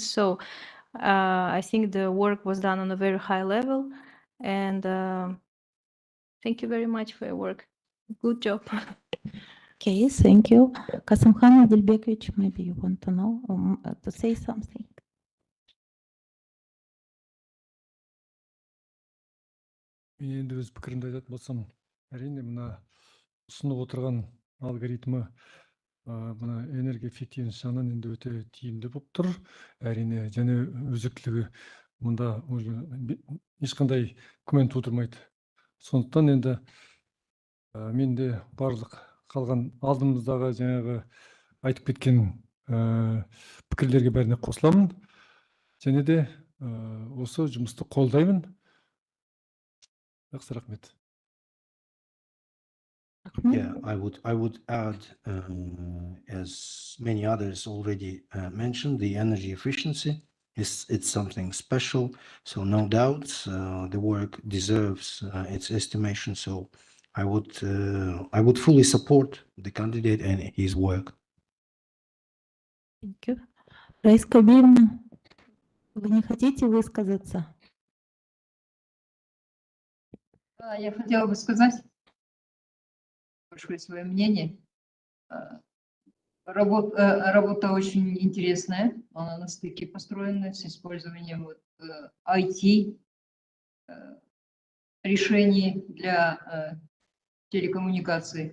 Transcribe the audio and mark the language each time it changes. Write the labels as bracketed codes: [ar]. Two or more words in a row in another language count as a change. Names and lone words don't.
[en] So I think the work was done on a very high level. And thank you very much for your work. Good job. Okay, thank you. Kasımхан Adilbekovich, maybe you want to know, to say something. [kk] Мен енді өз пікірімді айтатын болсам, әрине мына ұсынып отырған алгоритмі мына [ru] энергия эффективность [kk] жағынан енді өте тиімді болып тұр. Әрине, және өзектілігі мұнда уже ешқандай күмән тудырмайды. Сондықтан енді мен де барлық қалған алдымыздағы жаңағы айтып кеткен пікірлерге бәріне қосыламын. Және де осы жұмысты қолдаймын. [en] Yeah, I would add, as many others already mentioned, the energy efficiency it's something special. So no doubt the work deserves its estimation. So I would fully support the candidate and his work. Thank you. [ru] Раиса Кабировна, вы не хотите высказаться? Я хотела бы сказать большое свое мнение. Работа очень интересная, она на стыке построена с использованием IT решений для телекоммуникаций.